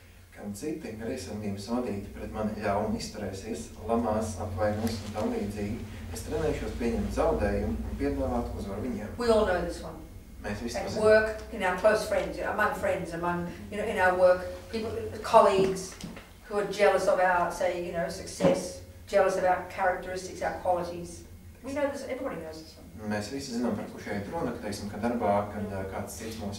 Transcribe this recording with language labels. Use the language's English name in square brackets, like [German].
[Latvian] Kad citi greizsirdīgi sodīti pret mani ļauni izturēsies, lamās, apvainos un tam līdzīgi, es trenēšos pieņemt zaudējumu un piedāvāt uzvaru viņiem. [English] We all know this one. [Latvian] Mēs visi [English] At work, in our close friends, among friends, in our work, people, colleagues who are jealous of our, say, success, jealous of our characteristics, our qualities. We know this, everybody knows this one. [Latvian] Mēs visi zinām, par ko šeit runa, ka, teiksim, ka darbā, kad kāds cits mūs